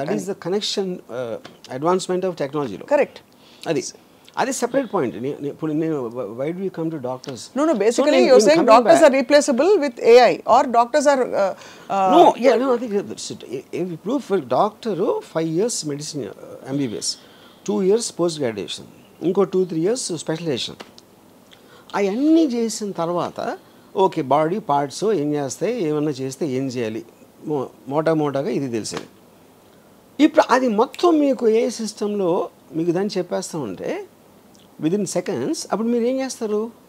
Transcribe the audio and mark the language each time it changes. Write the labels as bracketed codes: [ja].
[en] That is the connection advancement of టెక్నాలజీలో. Correct, [te] అది separate point. ఇప్పుడు నేను [en] Why do you come to doctors? No, basically you're saying doctors are replaceable with AI or doctors are no, I think [te] ఇప్పుడు [en] for doctor 5 years medicine MBBS, 2 years post graduation, [te] ఇంకో [en] 2-3 years specialization. [te] అవన్నీ చేసిన తర్వాత okay body parts ఏం చేస్తాయి, ఏమన్నా చేస్తే ఏం చేయాలి, మోటాగా ఇది తెలిసేది. ఇప్పుడు అది మొత్తం మీకు ఏ సిస్టంలో మీకు దాన్ని చెప్పేస్తూ ఉంటే [en] within seconds [te] అప్పుడు మీరు ఏం చేస్తారు?